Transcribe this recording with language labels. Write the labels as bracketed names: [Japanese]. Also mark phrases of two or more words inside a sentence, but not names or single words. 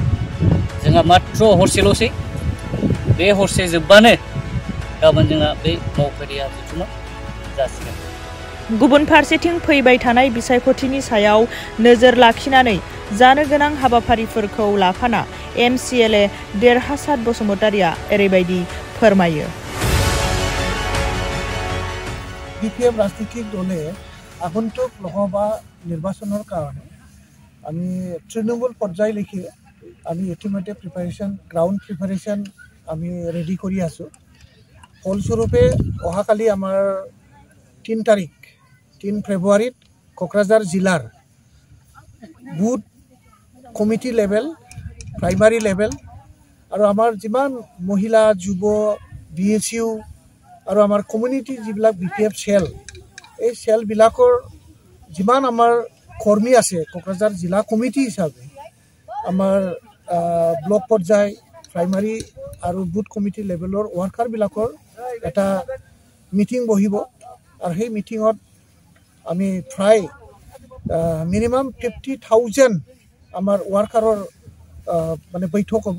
[Bodo] जोंहा मात्र हरसेल'सै, बे हरसे जोबबानो गाबोन जोंहा बे मावफारिया जथुमा जासिगोन। गुबुन फारसेथिं फैबाय थानाय बिसायख'थिनि सायाव नोजोर लाखिनानै जानो गोनां हाबाफारिफोरखौ लाफाना एमसिएलए देरहासात बसुमतारिया एरैबायदि फोरमायो। [Assamese] বিপিএফ রাজনৈতিক দলে আগন্তুক লোকসভা নির্বাচনের কারণে আমি তৃণমূল পর্যায়লৈকে আমি ইতিমধ্যে [English] ground preparation [Assamese] আমি রেডি করে আছো। ফলস্বরূপে অহাকালি আমার 3 তারিখ 3 ফেব্রুয়ারিত কোকরাঝার জিলার [English] booth committee level, primary level [Assamese] আর আমার যিমান মহিলা যুব বিএসইউ আৰু আমাৰ কমিউনিটি যিবিলাক বিপিএফ চেল, এই চেলবিলাকৰ যিমান আমাৰ কৰ্মী আছে কোকৰাঝাৰ জিলা কমিটি হিচাপে আমাৰ ব্লক পৰ্যায়, প্ৰাইমাৰী আৰু [English] booth committee [Assamese] লেভেলৰ ৱাৰ্কাৰবিলাকৰ এটা মিটিং বহিব আৰু সেই মিটিঙত আমি প্ৰায় মিনিমাম 50,000 আমাৰ ৱাৰ্কাৰৰ মানে বৈঠক হ'ব।